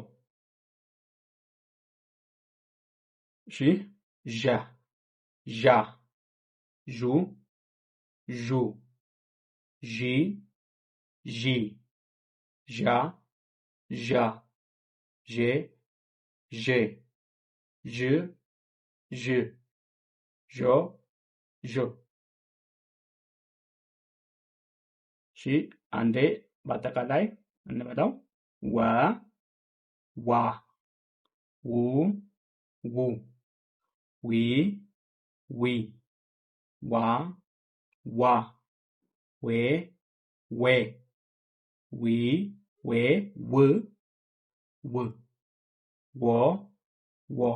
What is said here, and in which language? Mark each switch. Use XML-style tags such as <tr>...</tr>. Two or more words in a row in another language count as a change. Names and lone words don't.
<am>እሺ ዣ ዣ ዡ ዡ ዢ ዢ ዣ ዣ ዤ ዤ ዥ ዥ ዦ ዦ። እሺ አንዴ በአጠቃላይ እንበለው። ወ ዋ ው ው ዊ ዊ ዋ ዋ ዌ ዌ ዊ ዌ ው ው ወ ወ</am>